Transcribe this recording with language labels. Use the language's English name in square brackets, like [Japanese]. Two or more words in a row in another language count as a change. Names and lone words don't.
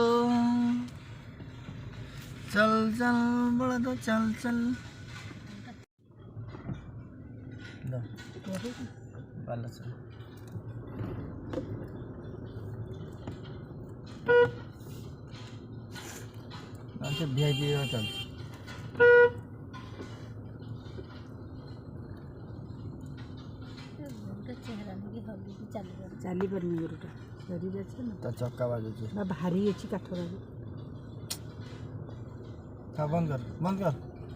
[Hindi] चल चल बड़ा तो चल चल बालेश्वर अच्छा VIP चल [Odia] ଚାଲି ପାରୁନି ଗୋରୁଟା ଶରୀର ଅଛି ନା ତା ଚକା ବାଜୁଛି ଭାରି ଅଛି କାଠ ବାଜୁ ବନ୍ଦ କର